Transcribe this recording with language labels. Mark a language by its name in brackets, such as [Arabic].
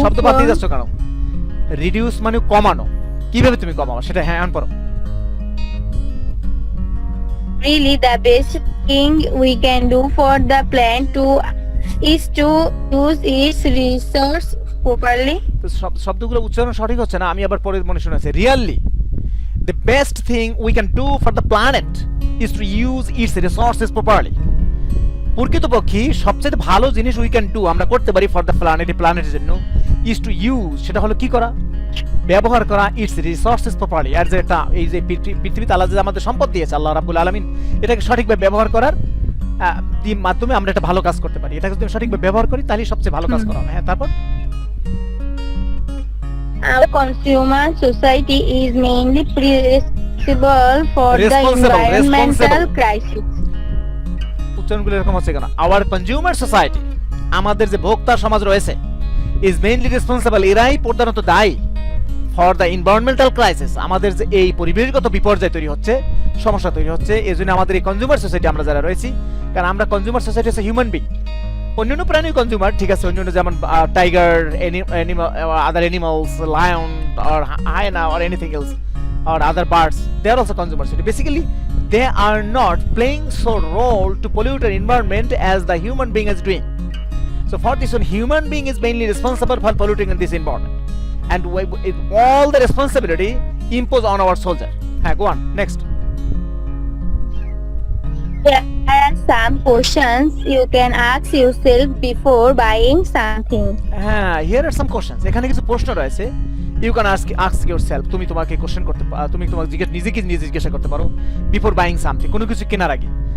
[Bangla] শব্দ বাদ দিয়ে [English] for [Bangla] যাচ্ছ কেন? রিডিউস মানে কমানো, কিভাবে তুমি কমাও সেটা। হ্যাঁ, এখন পড়ো। [English] really the best thing we can do for the planet is to use its resource properly. [Bangla] তো শব্দগুলো উচ্চারণ সঠিক হচ্ছে না, আমি আবার পরে মনে শুনেছি। [English] Really the best thing we can do for the planet is to use its resources properly. [Bangla] প্রকৃতপক্ষে সবচেয়ে ভালো জিনিস [English] we can do, [Bangla] আমরা করতে পারি [English] for the planet, [Bangla] প্ল্যানেটের জন্য, [English] is to use, [Bangla] সেটা হলো কি করা? ব্যবহার করা [English] Its resources properly. [Bangla] আর যেটা এই যে পৃথিবীতে আল্লাহ যে আমাদের সম্পদ দিয়েছে, আল্লাহ রাব্বুল আলামিন, এটাকে সঠিকভাবে ব্যবহার করার মাধ্যমে আমরা একটা ভালো কাজ করতে পারি। এটাকে যদি সঠিকভাবে ব্যবহার করি তাহলে সবচেয়ে ভালো কাজ করা হবে। হ্যাঁ, তারপর? [English] Our consumer society is mainly responsible for the environmental crisis. [Bangla] উচ্চারণগুলো এরকম হচ্ছে কেন? [English] our consumer society, [Bangla] আমাদের যে ভোক্তা সমাজ রয়েছে, [English] is mainly responsible, [Bangla] এরাই প্রধানত দায়ী [English] for the environmental crisis, [Bangla] আমাদের যে এই পরিবেশগত বিপর্যয় তৈরি হচ্ছে, সমস্যা তৈরি হচ্ছে, এই জন্য আমাদের এই কনজিউমার সোসাইটি আমরা যারা রয়েছি, কারণ আমরা কনজিউমার সোসাইটি হচ্ছে হিউম্যান বিং, অন্যান্য প্রাণী কনজিউমার, ঠিক আছে, অন্যান্য যেমন tiger, [English] Other animals, lion or hyena or anything else or other birds, they are also consumers. So basically, they are not playing so role to pollute our environment as the human being is doing. So for this one, human being is mainly responsible for polluting in this environment, and all the responsibility imposed on our soldier. Go on, next. There are some questions you can ask yourself before buying something. Here are some questions. [Bangla] এখানে কিছু প্রশ্ন রয়েছে। [English] You can ask yourself. [Bangla] তুমি তোমাকে question করতে তুমি তোমাকে নিজে জিজ্ঞাসা করতে পারো [English] before buying something, [Bangla] কোনো কিছু কেনার আগে।